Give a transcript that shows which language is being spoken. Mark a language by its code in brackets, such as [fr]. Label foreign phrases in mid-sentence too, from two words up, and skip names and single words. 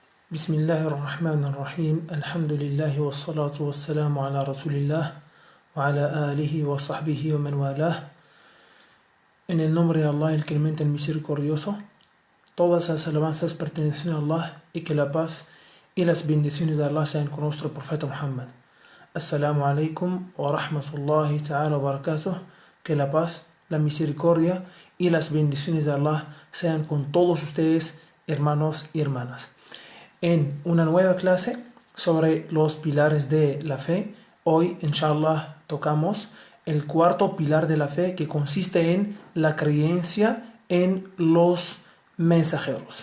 [ar] بسم الله الرحمن الرحيم الحمد لله والصلاة والسلام على رسول الله وعلى آله وصحبه ومن والاه. [es] En el nombre de Allah, el clemente, el misericordioso, todas las alabanzas pertenecen a Allah y que la paz y las bendiciones de Allah sean con nuestro profeta Muhammad. [ar] السلام عليكم ورحمة الله تعالى وبركاته. [es] Que la paz, la misericordia y las bendiciones de Allah sean con todos ustedes, hermanos y hermanas. En una nueva clase sobre los pilares de la fe, hoy, inshallah, tocamos el cuarto pilar de la fe, que consiste en la creencia en los mensajeros.